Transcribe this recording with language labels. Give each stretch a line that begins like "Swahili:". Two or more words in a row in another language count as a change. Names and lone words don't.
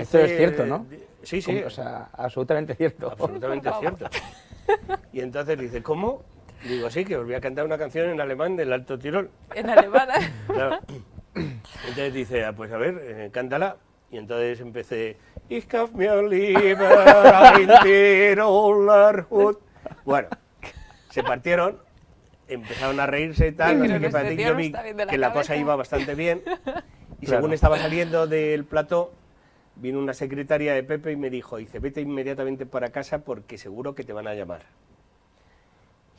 Spanish: esto es cierto, ¿no? Sí, sí. O sea, absolutamente cierto. Absolutamente cierto. Y entonces dice, ¿cómo? Digo, sí, que os voy a cantar una canción en alemán del Alto Tirol. ¿En alemán? Claro. Entonces dice, ah, pues a ver, cántala. Y entonces empecé,
German: Ich kauf mir lieber ein Tiroler Hut.
Spanish: Bueno, se partieron, empezaron a reírse y tal, no sé qué, para ti yo vi que la cosa iba bastante bien. Y según estaba saliendo del plató, vino una secretaria de Pepe y me dice, vete inmediatamente para casa porque seguro que te van a llamar.